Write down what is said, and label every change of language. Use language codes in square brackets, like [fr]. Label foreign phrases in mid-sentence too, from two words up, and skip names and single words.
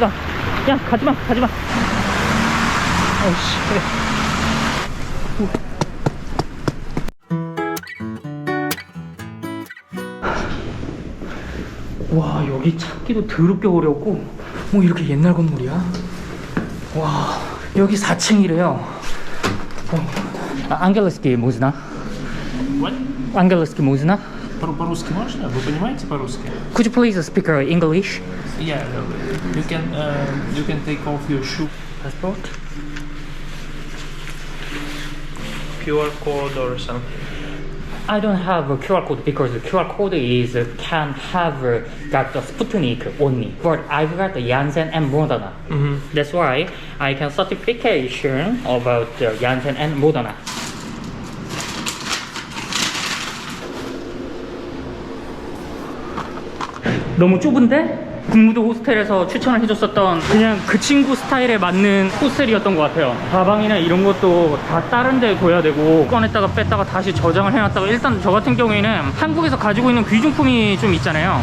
[ko] 야, 가지마. 어이씨, 그래. 와, 여기 찾기도 더럽게 어렵고 뭐 이렇게 옛날 건물이야. 와, 여기 4층이래요. [ru] ангельский можно? ангельский можно? По-русски можно? Вы понимаете по-русски? [en] Could you please speak English? Yeah, you can take off your shoe. Passport? QR code or something. I don't have a QR code because the QR code is can have got the Sputnik only, but I've got the Janssen and Moderna. That's why I can certification about the Janssen and Moderna. [ko] 너무 좁은데? 군무도 호스텔에서 추천을 해줬었던 그냥 그 친구 스타일에 맞는 호스텔이었던 것 같아요. 가방이나 이런 것도 다 다른 데 둬야 되고 꺼냈다가 뺐다가 다시 저장을 해놨다가 일단 저 같은 경우에는 한국에서 가지고 있는 귀중품이 좀 있잖아요.